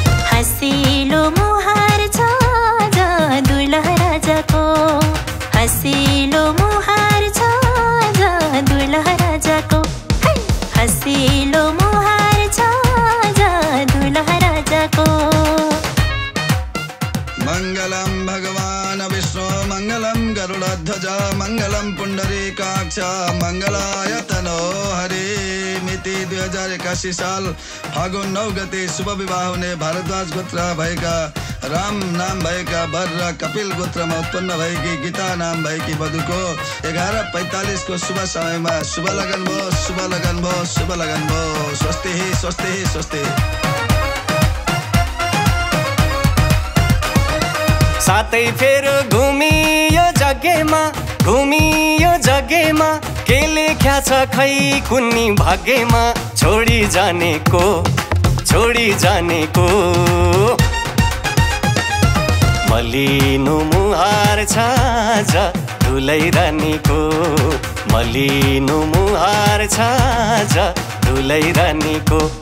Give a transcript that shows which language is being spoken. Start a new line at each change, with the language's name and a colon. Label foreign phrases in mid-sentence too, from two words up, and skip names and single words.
Nepali: हँसिलो मुहार छ आज दुलहा राजाको, हँसिलो मुहार छ आज दुलहा राजाको। हे! हँसिलो मुहार छ आज दुलहा राजाको।
Sanskrit: मङ्गलं भगवान् विष्णु, मङ्गलं गरुडध्वज, मङ्गलं पुण्डरीकाक्ष, मङ्गलाय तनो हरि।
Nepali: मिति दुई हजार एकासी साल फागुन नौ गते शुभ विवाह हुने भारद्वाज गोत्र भएका राम नाम भएका वर र कपिल गोत्रमा उत्पन्न भएकी गीता नाम भएकी वधुको एघार पैँतालिस को शुभ समयमा शुभ लगन भो, शुभ लगन भो, शुभ लगन भो।
Sanskrit: स्वस्ति, स्वस्ति, स्वस्ति।
Nepali: सातै फेर घुमियो जग्गेमा, घुमियो जग्गेमा, के लेख्या छ खै कुन्नी भाग्यमा, छोडी जानेको, छोडी जानेको। मलिनो मुहार छ आज दुलै रानीको। मलिनु मुहार छ आज दुलै रानीको।